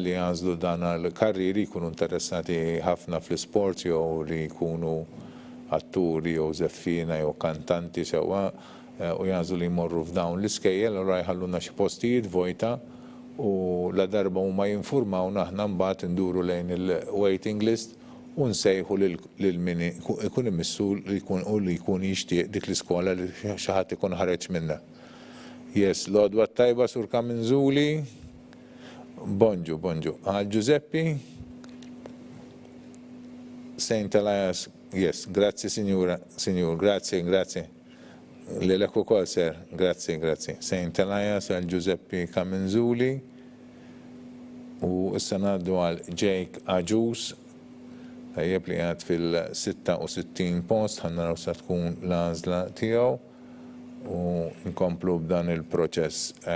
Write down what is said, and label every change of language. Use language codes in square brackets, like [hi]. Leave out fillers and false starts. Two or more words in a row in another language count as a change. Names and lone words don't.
[mt] li għażlu dan għall-karriri jkunu interessati ħafna fl-isport jew li jkunu atturi jew żeffina jew kantanti sewwa u jagħżlu li jmorru f'dawn l-iskejjel, allura jħalluna xi postijiet vojta u la darba huma jinformawna aħna mbagħad induru lejn il-waiting list u nsejħu lil min ikun imissu li jkun jixtieq dik l-iskola li xi ħadd ikun ħareġ minnha. Yes, l-għodwa tajba Sur Kaminzuli. Bonġu. Għal Giuseppi. Saint Elias. [it] Yes, grazie signor, grazie. [mt] Lilek ukoll ser, grazie. Saint Elias għal Giuseppi Kaminzuli. U issa ngħaddu għal Jake Aġus. Tajjeb li għad fil-66 post, ħanna naraw sa tkun l-għażla tiegħu u nkomplu b'dan il-proċess.